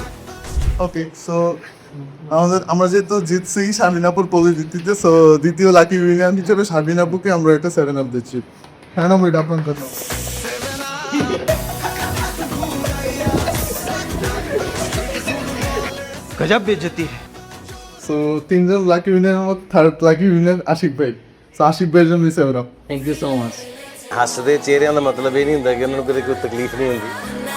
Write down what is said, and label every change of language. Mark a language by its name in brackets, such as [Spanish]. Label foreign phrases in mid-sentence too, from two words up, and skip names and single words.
[Bangla] ওকে সো আমরা যেহেতু জিতছি শারমিনাপুর পোলের ভিত্তিতে, সো দ্বিতীয় [English] lucky winner [Bangla] হিসেবে শারমিনাপুকে আমরা একটা 7 আপ দিচ্ছি। নম্বর এটা আপনার কথা। [Hindi] गजब बेइज्जती है। [Bangla] সো 3জন লাকি উইনারের মধ্যে [English] third lucky winner [Bangla] আশিক ভাই। সো আশিক ভাইয়ের জন্য 7 আপ। [English] thank you so much. [Punjabi] ਹੱਸਦੇ ਚਿਹਰਿਆਂ ਦਾ ਮਤਲਬ ਇਹ ਨਹੀਂ ਹੁੰਦਾ ਕਿ ਉਹਨਾਂ ਨੂੰ ਕਦੇ ਕੋਈ ਤਕਲੀਫ ਨਹੀਂ ਹੁੰਦੀ।